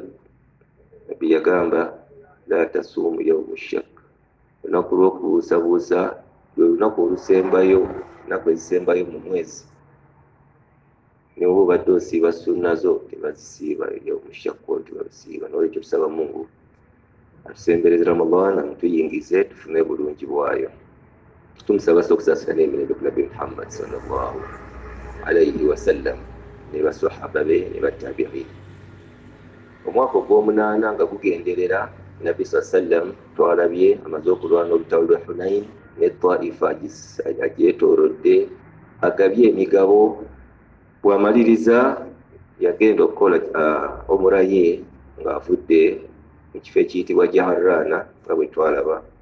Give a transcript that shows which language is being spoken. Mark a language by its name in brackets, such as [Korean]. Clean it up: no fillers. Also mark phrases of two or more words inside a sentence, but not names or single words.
[Ganda] Nabbi yagamba [Arabic] لا تصوموا يوم الشك, [Ganda] olunaku lw'okubuusabuusa lwe lunaku olusembayo, ennaku ezisembayo mu mwezi. Niwo obadde osiiba sunna zo tebazisiiba [Arabic] يوم الشك, [Ganda] tebazisiiba. N'olwekyo tusaba Mungu atusembereze Ramadan amutuyingize tufune bulungi bwayo. Tumusaba okusaasira n'emirembe ku Nabbi Muhammad [Arabic] صلى الله عليه وسلم [Ganda] ne basahaba be ne battabi'in. Omwaka ogw'omunaana nga gugenderera, Nabbi sallam twalabye amaze okulwana olutalo lwa Hunain ne Taifa agyetoolodde, agabye emigabo. Bw'amaliriza yagenda okukola omura ye ng'avudde mu kifo ekiyitibwa Jaharana nga bwe twalaba.